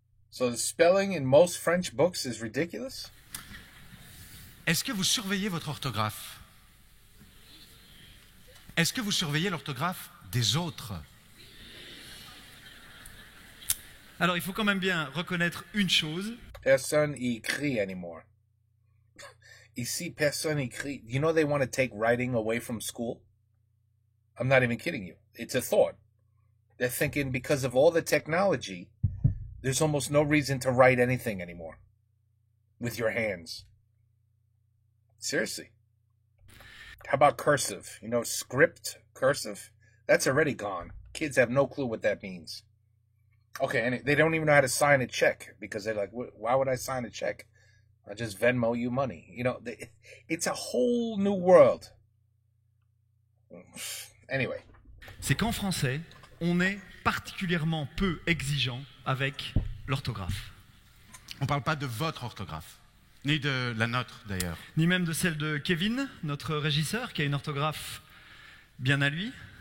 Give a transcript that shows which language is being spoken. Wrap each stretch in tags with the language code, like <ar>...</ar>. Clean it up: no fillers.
<en>So the spelling in most French books is ridiculous?</en> <fr>Est-ce que vous surveillez votre orthographe? Est-ce que vous surveillez l'orthographe des autres? Alors il faut quand même bien reconnaître une chose. Personne écrit anymore. Ici, personne écrit.</fr> <en>You know they want to take writing away from school? I'm not even kidding you. It's a thought. They're thinking because of all the technology, there's almost no reason to write anything anymore with your hands. Seriously. How about cursive? You know, script, cursive? That's already gone. Kids have no clue what that means. Okay, and they don't even know how to sign a check because they're like, why would I sign a check? I'll just Venmo you money. You know, it's a whole new world. Anyway.</en> <fr>C'est qu'en français, on est particulièrement peu exigeant avec l'orthographe. On ne parle pas de votre orthographe, ni de la nôtre d'ailleurs. Ni même de celle de Kevin, notre régisseur, qui a une orthographe bien à lui.</fr>